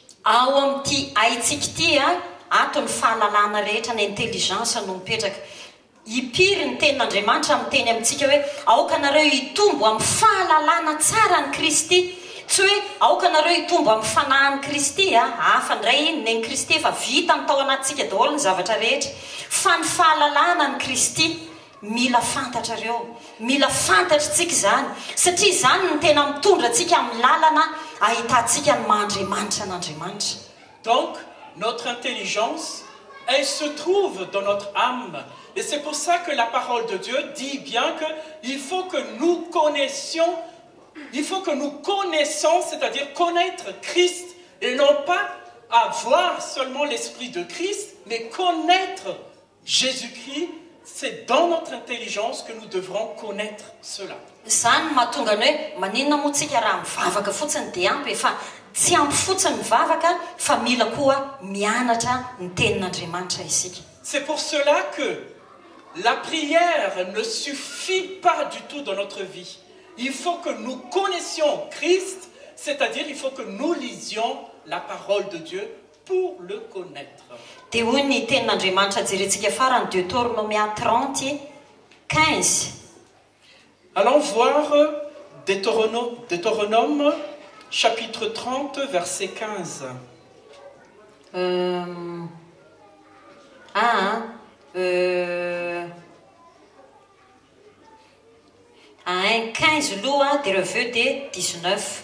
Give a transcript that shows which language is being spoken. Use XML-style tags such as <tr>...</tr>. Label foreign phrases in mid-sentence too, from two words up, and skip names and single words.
<mg>Ao amin'ity haitsika ity ato ny fahalalana rehetra ny intelligence no mipetraka. Hipiry ny tenin'Andriamanitra miteny amintsika hoe aoka anareo hitombo amin'ny fahalalana tsara ny Kristy. Tsy hoe aoka anareo hitombo amin'ny fanahin'i Kristy hafa ndray iny ny Kristy fa vita ny tao anatintsika daholo ny zavatra rehetra. Fa ny fahalalana ny Kristy mila fantatrareo, mila fantatritsika zany satria zany ny tena mitondra antsika amin'ny lalana ahitantsika ny mahandriamanitra n'Andriamanitra.</mg> <fr>Donc notre intelligence, elle se trouve dans notre âme. Et c'est pour ça que la parole de Dieu dit bien qu'il faut que nous connaissions, c'est-à-dire connaître Christ, et non pas avoir seulement l'esprit de Christ, mais connaître Jésus-Christ. C'est dans notre intelligence que nous devrons connaître cela.</fr> <mg>Zany mahatonga ny hoe maninona moa tsika raha mivavaka fotsiny dia ampy fa tsy ampy fotsiny mivavaka fa mila koa mianatra ny tenin'Andriamanitra isika.</mg> <fr>C'est pour cela que la prière ne suffit pas du tout dans notre vie. Il faut que nous connaissions Christ, c'est-à-dire il faut que nous lisions la parole de Dieu pour le connaître.</fr> <mg>Dia hoy ny tenin'Andriamanitra jerentsika farany Deutéronomia 30:15.</mg> <fr>Allons voir Deutéronome chapitre 30 verset 15.</fr> <mg>15 aloha dia reveo dia 19.</mg>